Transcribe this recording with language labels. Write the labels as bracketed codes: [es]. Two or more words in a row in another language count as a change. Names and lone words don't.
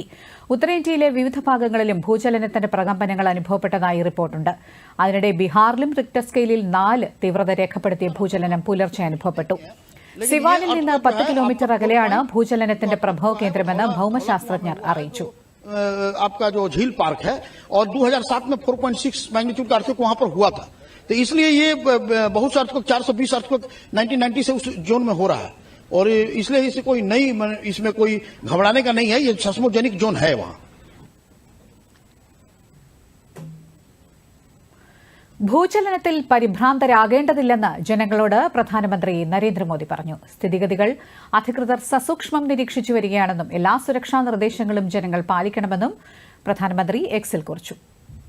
[ml] ഉത്തരേന്ത്യയിലെ വിവിധ ഭാഗങ്ങളിലും ഭൂചലനത്തിന്റെ പ്രകമ്പനങ്ങൾ അനുഭവപ്പെട്ടതായി റിപ്പോർട്ടുണ്ട്. അതിനിടെ ബീഹാറിലും റിക്ടർ സ്കെയിലിൽ 4 തീവ്രത രേഖപ്പെടുത്തിയ ഭൂചലനം പുലർച്ചെ അനുഭവപ്പെട്ടു. സിവാനിൽ നിന്ന് 10 കിലോമീറ്റർ അകലെയാണ് ഭൂചലനത്തിന്റെ പ്രഭവ കേന്ദ്രമെന്ന് ഭൌമശാസ്ത്രജ്ഞർ അറിയിച്ചു. [hi] आपका जो झील पार्क है और 2007 में 4.6 मैग्नीट्यूड का अर्थक्वेक वहां पर हुआ था, तो इसलिए ये बहुत से अर्थक्वेक 420 अर्थक्वेक 1990 से उस जोन में हो रहा है और इसलिए इसे कोई नई इसमें कोई घबराने का नहीं है. ये सेस्मोजेनिक जोन है वहां. [ml] ഭൂചലനത്തിൽ പരിഭ്രാന്തരാകേണ്ടതില്ലെന്ന് ജനങ്ങളോട് പ്രധാനമന്ത്രി നരേന്ദ്രമോദി പറഞ്ഞു. സ്ഥിതിഗതികൾ അധികൃതർ സസൂക്ഷ്മം നിരീക്ഷിച്ചു വരികയാണെന്നും എല്ലാ സുരക്ഷാ നിർദ്ദേശങ്ങളും ജനങ്ങൾ പാലിക്കണമെന്നും പ്രധാനമന്ത്രി എക്സിൽ കുറിച്ചു.